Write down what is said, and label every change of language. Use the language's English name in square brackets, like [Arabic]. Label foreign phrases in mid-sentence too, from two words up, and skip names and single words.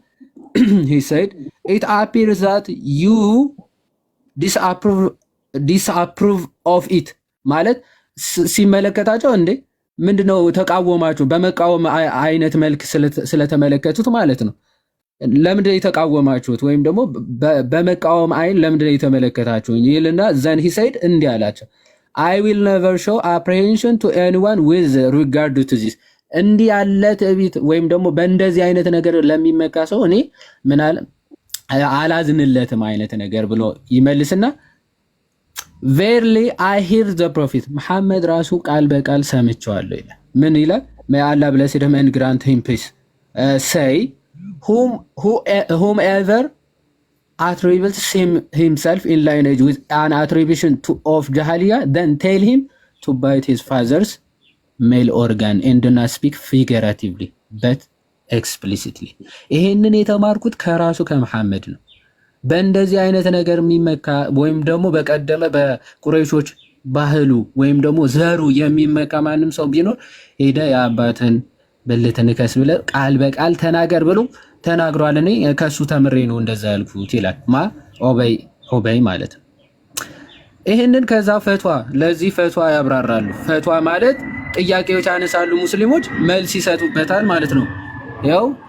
[English] he said it appears that you disapprove of it [Amharic] ማለት ሲመለከታቸው እንዴ ምንድነው ተቃወማችሁ? በመቃወም አይነት መልክ ስለተመለከቱት ማለት ነው። ለምንድነው የተቃወማችሁት? ወይም ደግሞ በመቃወም አይን ለምንድነው የተመለከታችሁ? ይልና [English] then he said [Amharic] እንዲህ አላቸው [English] I will never show apprehension to anyone with regard to this [Amharic] እንዲህ ያለ ትዕቢት ወይም ደግሞ በእንደዚህ አይነት ነገር ለሚመካ ሰው እኔ ምን አላዝንለትም አይነት ነገር ብሎ ይመልስና [English] verily I hear the prophet [Amharic] መሐመድ ራሱ ቃል በቃል ሰምቼዋለሁ ይላል። ምን ይላል? [English] may Allah bless him and grant him peace say whomever attributes himself in lineage with an attribution of jahiliya then tell him to bite his father's male organ and do not speak figuratively but explicitly [Amharic] ይሄንን የተማርኩት ከራሱ ከመሐመድ ነው። በእንደዚህ አይነት ነገር የሚመካ ወይም ደግሞ በቀደመ በቁረይሾች ባህሉ ወይም ደግሞ ዘሩ የሚመካ ማንም ሰው ቢኖር ሄደ የአባትን ብልት ንከስ ብለ ቃል በቃል ተናገር ብሎ ተናግሯል። እኔ ከሱ ተምሬ ነው እንደዛ ያልኩት ይላል ዑበይ ማለት ነው። ይሄንን ከዛ ፈትዋ ለዚህ ፈትዋ ያብራራሉ። ፈትዋ ማለት ጥያቄዎች ያነሳሉ ሙስሊሞች መልስ ይሰጡበታል ማለት ነው። ያው